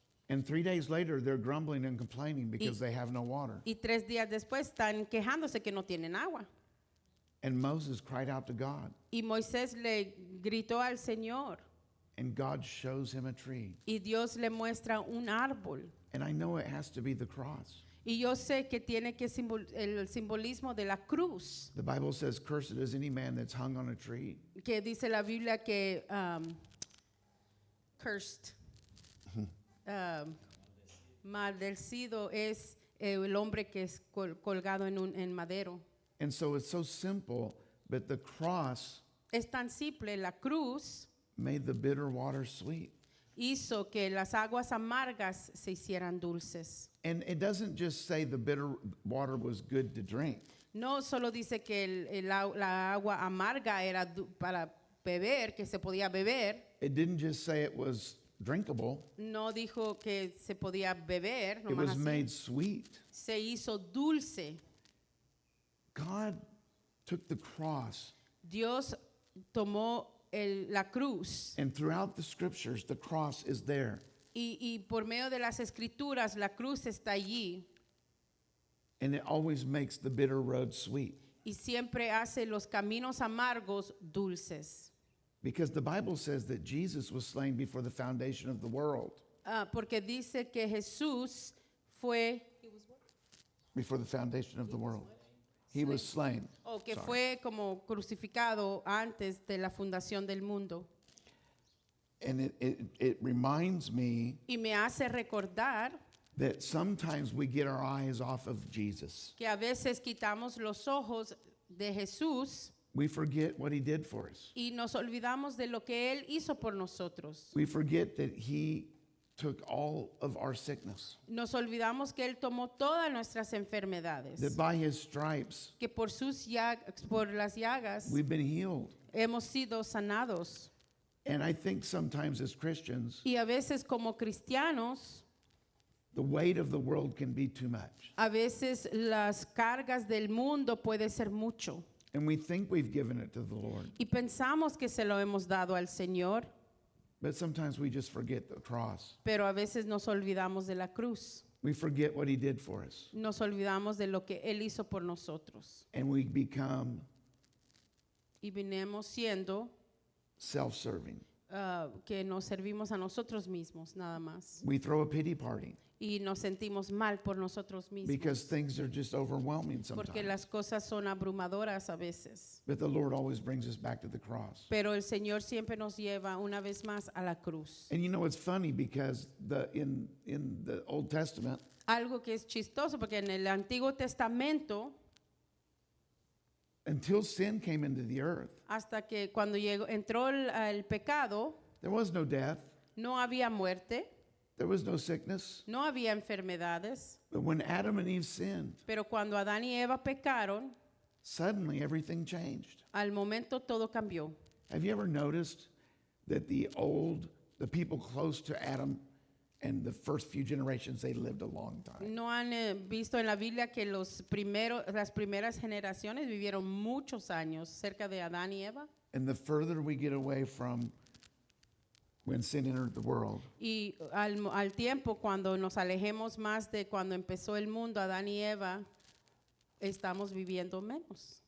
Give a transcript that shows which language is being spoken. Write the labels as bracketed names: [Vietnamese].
[English] And 3 days later, they're grumbling and complaining because they have no water. [Spanish] Y 3 días después están quejándose que no tienen agua. [English] And Moses cried out to God, [Spanish] Y Moisés le gritó al Señor [English] and God shows him a tree. [Spanish] y Dios le muestra un árbol. [English] And I know it has to be the cross. [Spanish] Y yo sé que tiene que el simbolismo de la cruz, [English] The Bible says, "Cursed is any man that's hung on a tree." [Spanish] que dice la Biblia que [English] cursed, [Spanish] maldecido es el hombre que es colgado en madero. [English] And so it's so simple, but the cross [Spanish] Es tan simple, la cruz [English] made the bitter water sweet. [Spanish] hizo que las aguas amargas se hicieran dulces. [English] And it doesn't just say the bitter water was good to drink. [Spanish] No solo dice que la agua amarga era para beber, que se podía beber. [English] It didn't just say it was drinkable. [Spanish] No dijo que se podía beber, [English] It [Spanish] nomás [English] was [Spanish] así. [English] made sweet. [Spanish] Se hizo dulce. [English] God took the cross, [Spanish] Dios tomó la cruz [English] and throughout the scriptures, the cross is there. [Spanish] y por medio de las escrituras la cruz está allí [English] And it always makes the bitter road sweet. [Spanish] y siempre hace los caminos amargos dulces. [English] Because the Bible says that Jesus was slain before the foundation of the world. [Spanish] Porque dice que Jesús fue, [English] Before the foundation of the world. He was slain. [Spanish] o que [English] Sorry. [Spanish] fue como crucificado antes de la fundación del mundo. [English] And it reminds me [Spanish] Y me hace recordar [English] that sometimes we get our eyes off of Jesus. [Spanish] que a veces quitamos los ojos de Jesús [English] We forget what he did for us. [Spanish] y nos olvidamos de lo que Él hizo por nosotros. [English] We forget that he took all of our sickness. [Spanish] Nos olvidamos que Él tomó todas nuestras enfermedades, [English] That by his stripes, [Spanish] que por por las llagas [English] we've been healed. [Spanish] hemos sido sanados. [English] And I think sometimes as Christians, [Spanish] Y a veces como cristianos, [English] the weight of the world can be too much. [Spanish] a veces las cargas del mundo puede ser mucho. [English] And we think we've given it to the Lord. [Spanish] Y pensamos que se lo hemos dado al Señor, [English] But sometimes we just forget the cross. [Spanish] pero a veces nos olvidamos de la cruz. [English] We forget what he did for us. [Spanish] Nos olvidamos de lo que Él hizo por nosotros. [English] And we become [Spanish] Y venimos siendo [English] self-serving. [Spanish] que nos servimos a nosotros mismos, nada más. [English] We throw a pity party [Spanish] Y nos sentimos mal por nosotros mismos. [English] because things are just overwhelming [Spanish] Porque [English] sometimes. [Spanish] las cosas son abrumadoras a veces. [English] But the Lord always brings us back to the cross. [Spanish] Pero el Señor siempre nos lleva una vez más a la cruz. [English] And you know, it's funny because in the Old Testament, [Spanish] Algo que es chistoso porque en el Antiguo Testamento, [English] until sin came into the earth, [Spanish] hasta que cuando entró el pecado, [English] there was no death, [Spanish] no había muerte, [English] there was no sickness. [Spanish] no había enfermedades. [English] But when Adam and Eve sinned, [Spanish] Pero cuando Adán y Eva pecaron, [English] suddenly everything changed. [Spanish] al momento todo cambió. [English] Have you ever noticed that the people close to Adam and the first few generations, they lived a long time? [Spanish] ¿No han visto en la Biblia que las primeras generaciones vivieron muchos años cerca de Adán y Eva? [English] And the further we get away from when sin entered the world, [Spanish] Y al tiempo, cuando nos alejemos más de cuando empezó el mundo, Adán y Eva, estamos viviendo menos.